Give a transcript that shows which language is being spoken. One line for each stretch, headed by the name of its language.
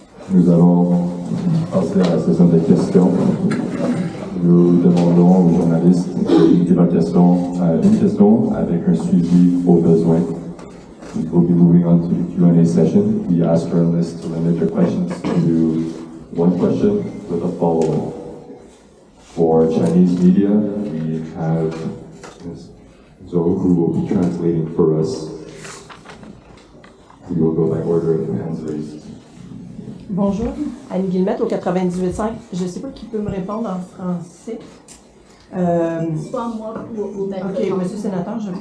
French: Nous allons passer à la session des questions. Nous demandons aux journalistes de limiter leur question à une question avec un suivi au besoin.
English: We'll be moving on to the Q&A session. We ask journalists to limit their questions to 1 question with a follow-up. For Chinese media, we have Ms. Zhou, who will be translating for us. We will go by order of hands raised.
French: Bonjour, Annie Guillemette au 98.5. Je ne sais pas qui peut me répondre en français. Soit moi ou OK, monsieur le sénateur,